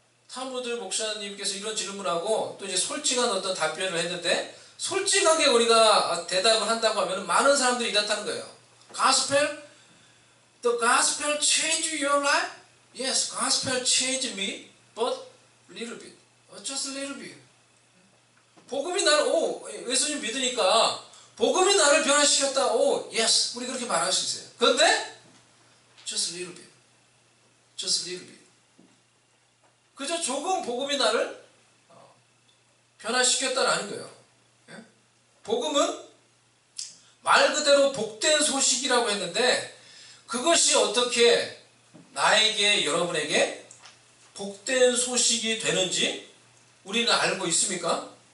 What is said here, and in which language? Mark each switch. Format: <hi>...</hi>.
<ko>타무드 목사님께서 이런 질문을 하고 또 이제 솔직한 어떤 답변을 했는데, 솔직하게 우리가 대답을 한다고 하면 많은 사람들이 이렇다는 거예요.</ko> <en>The gospel changed your life? Yes, gospel changed me, but little bit. Just a little bit.</en> <ko>복음이 나를, 예수님 믿으니까 복음이 나를 변화시켰다. Yes, 우리 그렇게 말할 수 있어요. 그런데</ko> <en>just a little bit. Just a little bit.</en> <ko>그저 조금 복음이 나를 변화시켰다라는 거예요. 복음은 말 그대로 복된 소식이라고 했는데, 그것이 어떻게 나에게, 여러분에게 복된 소식이 되는지 우리는 알고 있습니까?</ko>